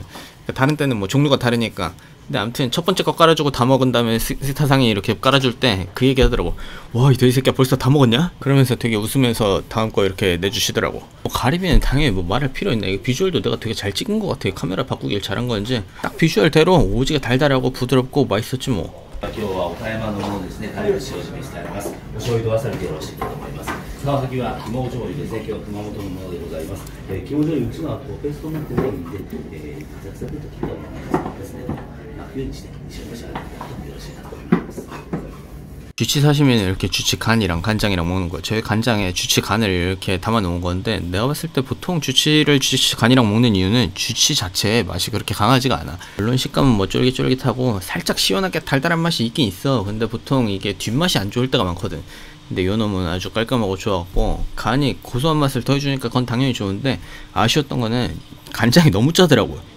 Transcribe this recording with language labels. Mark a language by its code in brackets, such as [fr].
[ko] 그러니까 다른 때는 뭐 종류가 다르니까. 근데 아무튼 첫 번째 거 깔아주고 다 먹은 다음에 스기타상이 이렇게 깔아줄 때 그 얘기 하더라고. 와, 이 돼지 새끼야 벌써 다 먹었냐? 그러면서 되게 웃으면서 다음 거 이렇게 내주시더라고. 뭐 가리비는 당연히 뭐 말할 필요 있나. 이거 비주얼도 내가 되게 잘 찍은 것 같아. 카메라 바꾸길 잘한 건지 딱 비주얼대로 오지게 달달하고 부드럽고 맛있었지 뭐. [ja] 今日は岡山のものですね、タレを使用してあります。お醤油とわさびでよろしいかと思います。川崎は肝醤油ですね、今日は熊本のものでございます。肝醤油うちのはペーストになってないんで、ザクザクと切ったものですね、楽にして一緒に召し上がっていただくとよろしいかと思います。 [ko] 쥐치 사시미는 이렇게 쥐치 간이랑 간장이랑 먹는 거예요. 저희 간장에 쥐치 간을 이렇게 담아 놓은 건데, 내가 봤을 때 보통 쥐치를 쥐치 간이랑 먹는 이유는 쥐치 자체의 맛이 그렇게 강하지가 않아. 물론 식감은 뭐 쫄깃쫄깃하고 살짝 시원하게 달달한 맛이 있긴 있어. 근데 보통 이게 뒷맛이 안 좋을 때가 많거든. 근데 요 놈은 아주 깔끔하고 좋았고, 간이 고소한 맛을 더해주니까 그건 당연히 좋은데, 아쉬웠던 거는 간장이 너무 짜더라고요.